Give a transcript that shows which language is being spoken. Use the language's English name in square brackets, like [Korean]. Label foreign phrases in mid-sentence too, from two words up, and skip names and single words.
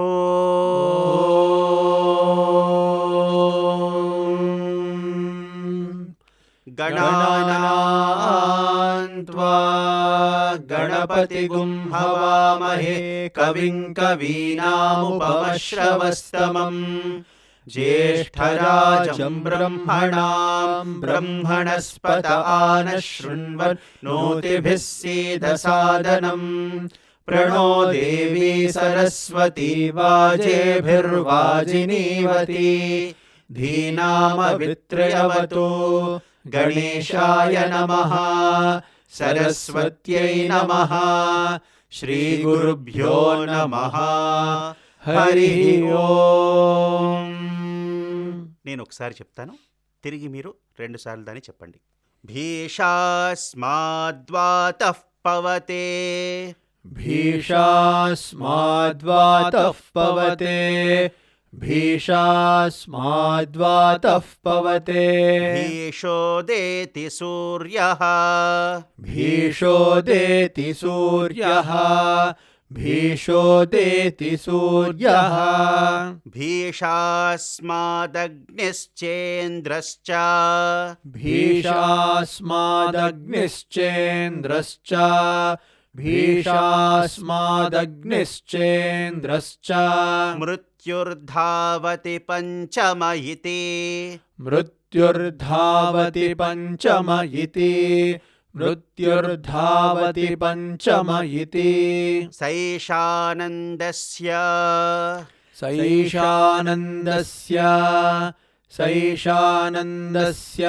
[Sanskrit] गणानान्त्वा गणपतिगुं हवामहे कविं कवीनामुपमश्रवस्तमं ज्येष्ठराजं ब्रह्मणां ब्रह्मणस्पत आनशृण्वन्नोतिभिः सीदसादनम् प्रणो देवी सरस्वती वाजेभिर्वाजिनीवती धीनामवित्रयवतु गणेशाय नमः सरस्वत्यै नमः श्रीगुरुभ्यो नमः हरिः ओम्. [Telugu] నేను ఒకసారి చెప్తాను, తిరిగి మీరు 2 సార్లు దాన్ని చెప్పండి. [Sanskrit] भीषास्माद्वातः पवते भीषास्माद्वातः पवते भीषास्माद्वातः पवते भीषोदेति सूर्यः भीषोदेति सूर्यः भीषोदेति सूर्यः भीषास्मादग्निश्चेन्द्रश्च भीषास्मादग्निश्चेन्द्रश्च भीषास्मादग्निश्चेन्द्रश्च मृत्युर्धावति पञ्चम इति मृत्युर्धावति पञ्चम इति मृत्युर्धावति पञ्चम इति सैषानन्दस्य सैषानन्दस्य सैषानन्दस्य